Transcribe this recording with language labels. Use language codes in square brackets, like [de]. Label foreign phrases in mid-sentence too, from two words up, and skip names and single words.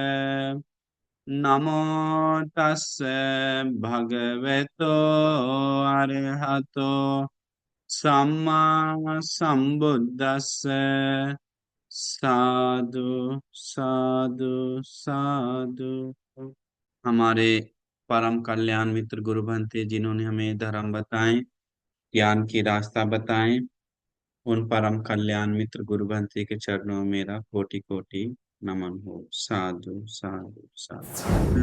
[pi] नमो तस्से भगवतो अरहतो सम्मा संबुद्दस्से। साधु साधु साधु। [hi] हमारे परम कल्याण मित्र गुरु भंते जिन्होंने हमें धर्म बताए, ज्ञान की रास्ता बताए, उन परम कल्याण मित्र गुरु भंते के चरणों में मेरा कोटि कोटि नमन हो। [pi] साधु साधु साधु।